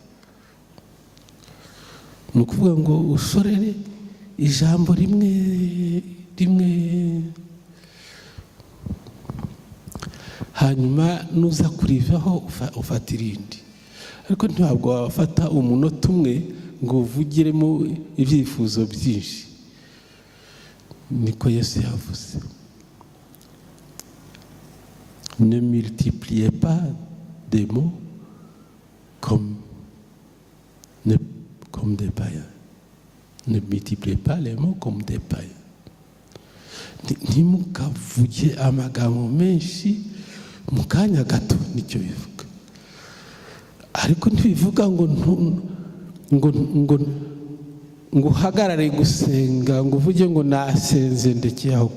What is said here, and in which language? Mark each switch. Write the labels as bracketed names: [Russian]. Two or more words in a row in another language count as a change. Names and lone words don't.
[Kinyarwanda] Ni ukuvuga ngo ushorere ijambo rimwe, hanyuma nuza kurivaho ufata irindi, ariko ntabwo wafata umunota umwe ngo uvugiremo ibyifuzo byinshi. Niko Yesu yavuze. [French] Ne multipliez pas des mots comme des païens. Ne multipliez pas les mots comme des païens. [Kinyarwanda] Ntimukavuge amagambo menshi mu kanya gato, nicyo bivuga. Ariko ntibivuga ngo uhagarare gusenga, ngo uvuge ngo nasenze ndekeye aho.